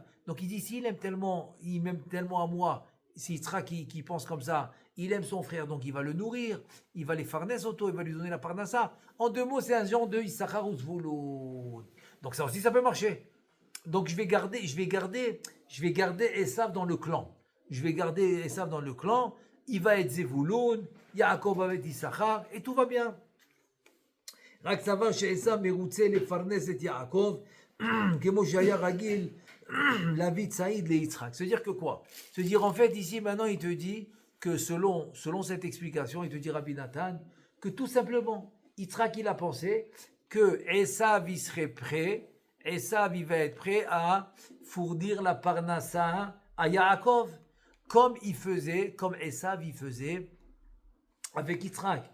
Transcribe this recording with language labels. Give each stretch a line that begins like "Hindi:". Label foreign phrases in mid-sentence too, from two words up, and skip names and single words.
French: Donc il dit, s'il m'aime tellement à moi, si Yitzhak qui pense comme ça, il aime son frère, donc il va le nourrir, il va les farnes auto, il va lui donner la parnassa. En deux mots, c'est un genre de Issachar ou Zvulun. Donc ça aussi, ça peut marcher. Donc je vais garder Esav dans le clan. Il va être Zevulun, Yaakov va être Issachar, et tout va bien.
Hebrew: רק סבר שעשיו מרוצה לפרנס את יעקב, כמו שהיה רגיל להביא ציד ליצחק.
French: C'est-à-dire que quoi? C'est-à-dire en fait ici maintenant il te dit que selon cette explication, il te dit Rabbi Nathan, que tout simplement Yitzhak il a pensé que Esav il serait prêt, il va être prêt à fournir la parnassa à Yaakov, comme Esav il faisait avec Yitzhak.